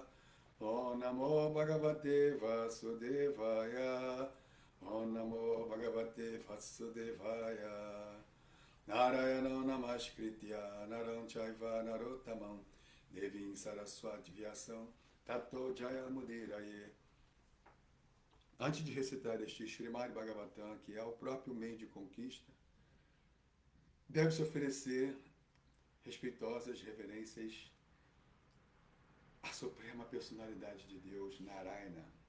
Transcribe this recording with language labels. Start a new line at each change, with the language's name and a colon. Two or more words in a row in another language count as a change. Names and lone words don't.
Sanskrit: ॐ नमो भगवते वासुदेवाय. ॐ नमो भगवते वासुदेवाय. नारायण नमस्कृत्य नरं चैव नरोत्तमम् देवीं सरस्वती व्यासं ततो जयमुदीरये.
Portuguese: Antes de recitar este Srimad Bhagavatam, que é o próprio meio de conquista, deve-se oferecer respeitosas reverências à Suprema Personalidade de Deus, Narayana.